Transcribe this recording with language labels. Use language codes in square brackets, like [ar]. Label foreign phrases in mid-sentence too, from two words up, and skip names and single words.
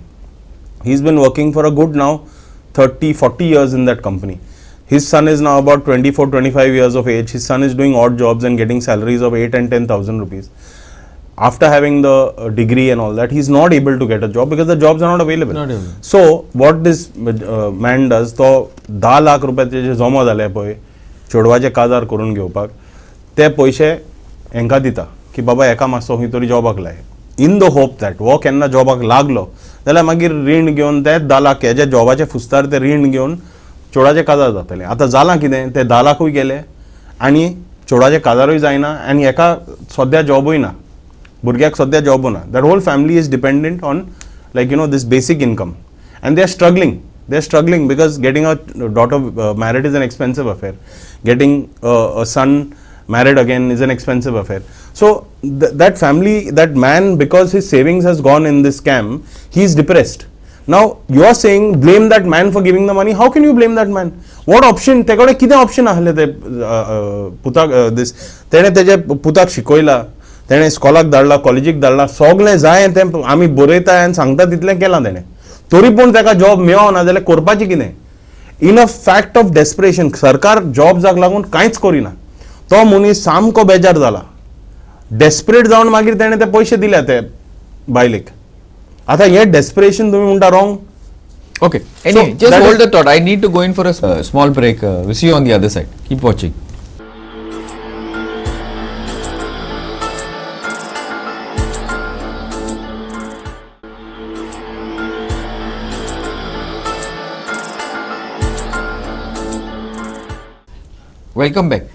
[en] He's been working for a good now 30-40 years in that company. His son is now about 24-25 years of age. His son is doing odd jobs and getting salaries of 8 and 10,000 rupees. After having the degree and all that, he's not able to get a job because the jobs are not available. So what this man does, [kok] तो 10 लाख रुपयाचे जे जमा जाले पळय चेडवाचे काजार करून घेवपाक ते पयशे हेंका दिता की बाबा एका मातसो खंय तरी जॉबाक लाय. [en] in the hope that [kok] वो केन्ना जॉबाक लागलो जाल्यार मागीर रीण घेवन ते 10 लाख हेजे जॉबाचे फुस्तार ते रीण घेवन चेडवाचे काजार जातले. आतां जालां कितें ते 10 लाखूय गेले आनी चेडवाचे काजारूय जायना आनी एका सद्या जॉबूय ना भुरग्याक सद्या जॉबूय ना. [en] that whole family is dependent on this basic income and they are struggling because getting a daughter married is an expensive affair. Getting a son married again is an expensive affair. So that family, that man, because his savings has gone in this scam, he is depressed. Now you are saying blame that man for giving the money. How can you blame that man? What option? [kok] तेकडे किती option आले ते पुताक this तेणे तेजे पुताक शिकयला, तेणे स्कॉलाक धाडला, कॉलेजीक धाडला, सगळें जाय ते आमी बरयता आनी सांगता तितलें केलां तेणे. तरी पूण तेका जॉब मेळो ना जाल्यार करपाचें कितें? [en] in a fact of desperation [kok] सरकार जॉब्साक लागून कांयच करिना. तो मनीस सामको बेजार जाला. डेस्परेट जावन मागीर तेणे ते पयशे दिल्या ते बायलेक. आता हे डेस्परेशन तुम्ही म्हणटा रॉंग. [en] Okay. Anyway, So, just that hold is- the thought. I need to go in for a small break. We'll see you on the other side. Keep watching. Welcome back.